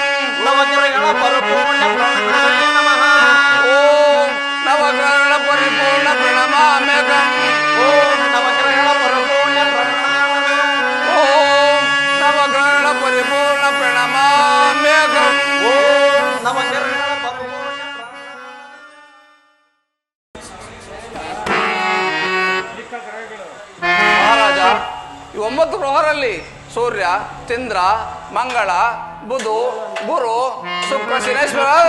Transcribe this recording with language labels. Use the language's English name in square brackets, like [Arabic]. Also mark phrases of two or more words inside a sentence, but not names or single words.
[Kannada] ನವಗ್ರಹಗಳ ಪರಿಪೂರ್ಣ ಪ್ರಣಾಮಾಯ ನಮಃ. [Sanskrit] ॐ नवग्रह परिपूर्ण प्रणमाम्यहम्। [Kannada] ಓಂ ನವಗ್ರಹಗಳ ಪರಿಪೂರ್ಣ ಪ್ರಣಾಮಾಯ. [Sanskrit] ॐ नवग्रह परिपूर्ण प्रणमाम्यहम्। [Kannada] ಓಂ ನವಗ್ರಹಗಳ ಪರಿಪೂರ್ಣ ಮಹಾರಾಜ, ಈ 9 ಗ್ರಹರಲ್ಲಿ ಸೂರ್ಯ ಚಂದ್ರ ಮಂಗಳ ಬುಧು ಗುರು ಶುಕ್ರ ಶನೇಶ್ವರ ಅಲ್ಲ.